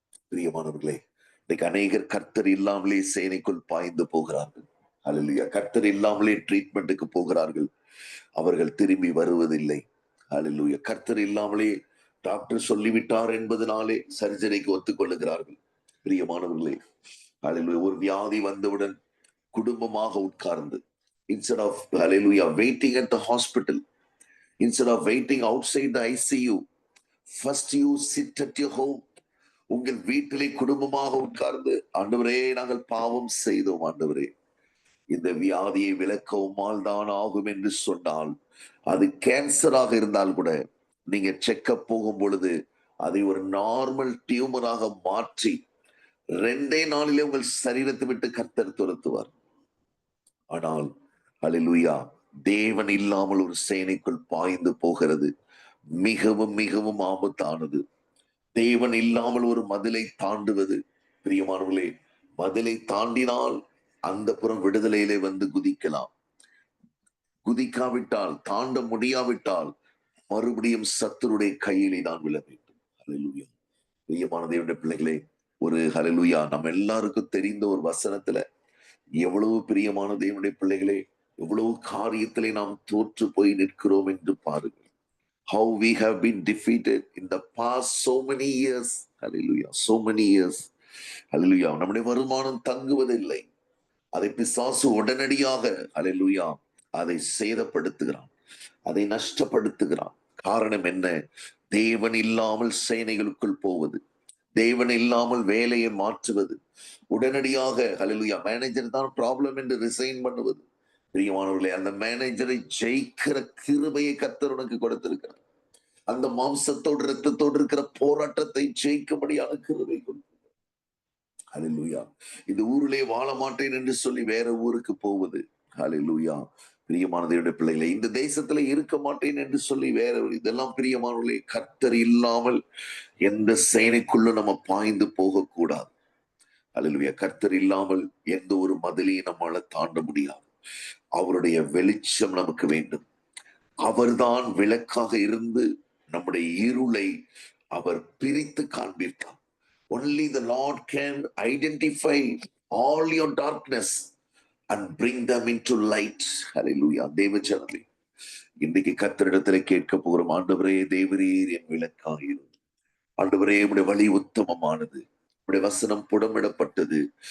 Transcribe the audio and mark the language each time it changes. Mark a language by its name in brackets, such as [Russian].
[Tamil] பிரியமானவர்களே, இன்னைக்கு அநேகர் கர்த்தர் இல்லாமலே சேனைக்குள் பாய்ந்து போகிறார்கள். ஹalleluya. கர்த்தர் இல்லாமலே ட்ரீட்மெண்ட்டுக்கு போகிறார்கள், அவர்கள் திரும்பி வருவதில்லை. ஹalleluya. கர்த்தர் இல்லாமலே டாக்டர் சொல்லிவிட்டார் என்பதனாலே சர்ஜரிக்கு ஒத்துக்கொள்ளுகிறார்கள். பிரியமானவர்களே, ஹalleluya, ஒரு வியாதி வந்தவுடன் குடும்பமாக உட்கார்ந்து, [English] instead of hallelujah waiting at the hospital, instead of waiting outside the ICU, first you sit at your home. [Tamil] உங்கள் வீட்டிலே குடும்பமாக உட்கார்ந்து, ஆண்டவரே, நாங்கள் பாவம் செய்தோம் ஆண்டவரே, இந்த வியாதியை விலக்க உம்மால் தான் ஆகும் என்று சொன்னால், அது கேன்சராக இருந்தால் கூட நீங்க செக்கப் போகும் பொழுது அதை ஒரு நார்மல் டியூமராக மாற்றி 2 நாளிலே உங்கள் சரீரத்தை விட்டு கர்த்தர் துரத்துவார். ஆனால் ஹalleluya, தேவன் இல்லாமல் ஒரு சேனைக்குள் பாய்ந்து போகிறது மிகவும் மிகவும் ஆபத்தானது. தேவன் இல்லாமல் ஒரு மதிலை தாண்டுவது, பிரியமானவர்களே, மதிலை தாண்டினால் அந்த புறம் விடுதலையிலே வந்து குதிக்கலாம். குதிக்காவிட்டால், தாண்ட முடியாவிட்டால் மறுபடியும் சத்துருடைய கையிலே தான் விழ வேண்டும். ஹalleluya. பிரியமான தேவனுடைய பிள்ளைகளே, ஒரு ஹalleluya, நம்ம எல்லாருக்கும் தெரிந்த ஒரு வசனத்துல, எவ்வளவு பிரியமான தேவனுடைய பிள்ளைகளே, எவ்வளவு காரியத்திலே நாம் தோற்று போய் நிற்கிறோம் என்று பாருங்கள். [English] How we have been defeated in the past so many years. Hallelujah. So many years. Hallelujah. [Tamil] நம்முடைய வருமானம் தங்குவதில்லை. அதை பிசாசு உடனடியாக ஹalleluya அதை சேதப்படுத்துகிறான், அதை நஷ்டப்படுத்துகிறான். காரணம் என்ன? தேவன் இல்லாமல் சேனைகளுக்குள் போவது, தேவன் இல்லாமல் வேலையை மாற்றுவது, உடனடியாக ஹalleluya மேனேஜர் தான் ப்ராப்ளம் என்று ரிசைன் பண்ணுவது. பிரியமானவர்களே, அந்த மேனேஜரை ஜெயிக்கிற கிருபையை கர்த்தர் உனக்கு கொடுத்திருக்கிறார். அந்த மாம்சத்தோடு இரத்தத்தோடு இருக்கிற போராட்டத்தை ஜெயிக்கும்படியான கிருபை கொடுத்திருக்கிறார். ஹalleluya. இந்த ஊரிலே வாழ மாட்டேன் என்று சொல்லி வேற ஊருக்கு போவது, ஹalleluya, பிரியமான தேவனுடைய பிள்ளைகளே, இந்த தேசத்துல இருக்க மாட்டேன் என்று சொல்லி வேற, இதெல்லாம் பிரியமானவர்களே, கர்த்தர் இல்லாமல் எந்த சேனைக்குள்ள நம்ம பாய்ந்து போகக்கூடாது. அல்லேலூயா. கர்த்தர் இல்லாமல் எந்த ஒரு மதிலையும் நம்மால தாண்ட முடியாது. அவருடைய வெளிச்சம் நமக்கு வேண்டும். அவர்தான் விளக்காக இருந்து நம்முடைய இருளை அவர் பிரித்து காண்பித்தார். [English] Only the Lord can identify all your darkness and bring them into light. Hallelujah. [Tamil] தேவஜனமே, இன்னைக்கு கர்த்தரிடத்திலே கேட்க போகிறோம். ஆண்டவரே, தேவரீர் என் விளக்காயிரும். ஆண்டவரே, உம்முடைய வழி உத்தமமானது, உம்முடைய வசனம் புடமிடப்பட்டது.